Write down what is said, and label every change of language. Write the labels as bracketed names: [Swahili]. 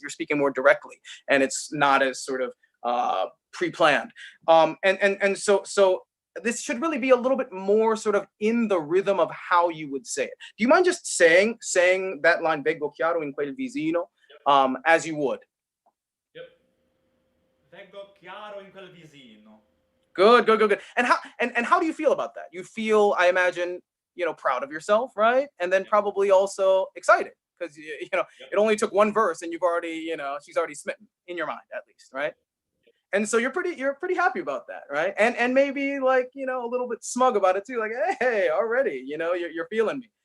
[English] You're speaking more directly, and it's not as sort of pre-planned. And so this should really be a little bit more sort of in the rhythm of how you would say it. Do you mind just saying that line, [Italian] Veggo chiaro in quel visino, [English] as you would? Yep. [Italian] Veggo chiaro in quel visino. [English] Good. And how do you feel about that? You feel, I imagine, you know, proud of yourself, right? And then probably also excited, because you know, it only took one verse and you've already, you know, she's already smitten in your mind, at least, right? And so you're pretty happy about that, right? And maybe, like, you know, a little bit smug about it too, like, hey, already, you know, you're feeling me.